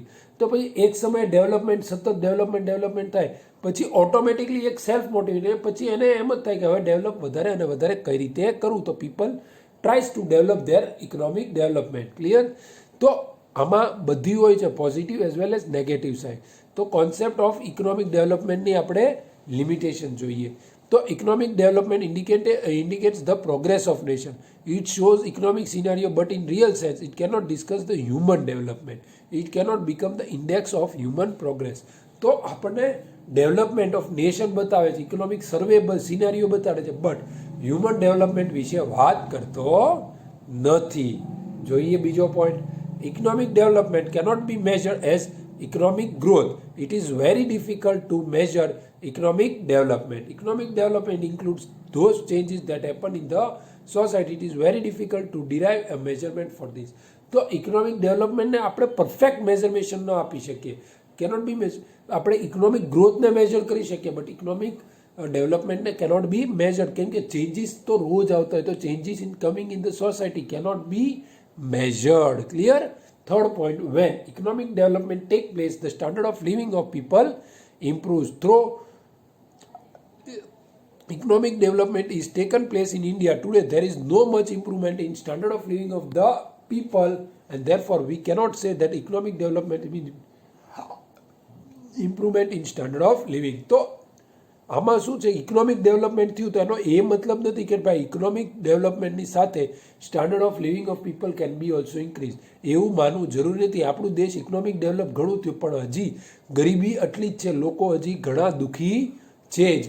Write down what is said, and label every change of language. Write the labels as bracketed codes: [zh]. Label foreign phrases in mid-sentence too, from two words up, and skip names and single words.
[gu] તો પછી એક સમયે ડેવલપમેન્ટ સતત ડેવલપમેન્ટ થાય પછી ઓટોમેટિકલી એક [en] self motivated, [gu] પછી એને એમ જ થાય કે હવે ડેવલપ વધારે અને વધારે કઈ રીતે કરવું. [en] તો people tries to develop their economic development. ક્લિયર? [gu] તો આમાં બધી હોય છે [en] positive as well as negative side. [gu] તો [en] concept of economic developmentની [gu] આપણે લિમિટેશન જોઈએ. [en] તો economic development indicates the progress of nation. It shows economic scenario, but in real sense it cannot discuss the human development. It cannot become the index of human progress. [gu] તો આપણને [en] development of nation [gu] બતાવે છે, [en] economic survey scenario [gu] બતાવે છે, [en] but human development [gu] વિશે વાત કરતો નથી. જોઈએ બીજો [en] point. economic development cannot be measured as economic growth. It is very difficult to measure economic development. Economic development includes those changes that happen in the society. It is very difficult to derive a measurement for this. [gu] તો [en] economic developmentને [gu] આપણે [en] perfect measurement [gu] ન આપી શકીએ, [en] cannot be [gu] આપણે [en] economic growthને [gu] મેજર કરી શકીએ, [en] but economic developmentને cannot be measure. [gu] કેમ કે ચેન્જીસ તો રોજ આવતા હોય, તો [en] changes in coming in the society cannot be [gu] measured. Clear? [en] Third point, when economic development take place, the standard of living of people improves. Through economic development is taken place in India today, there is no much improvement in standard of living of the people, and therefore we cannot say that economic development means improvement in standard of living. [gu] તો આમાં શું છે? [en] economic development [gu] થયું તો એનો એ મતલબ નથી કે ભાઈ [en] economic developmentની [gu] સાથે [en] standard of living of people can be also increase. [gu] એવું માનવું જરૂરી નથી. આપણું દેશ [en] economic develop [gu] ઘણું થયું, પણ હજી ગરીબી એટલી જ છે, લોકો હજી ઘણા દુઃખી છે જ.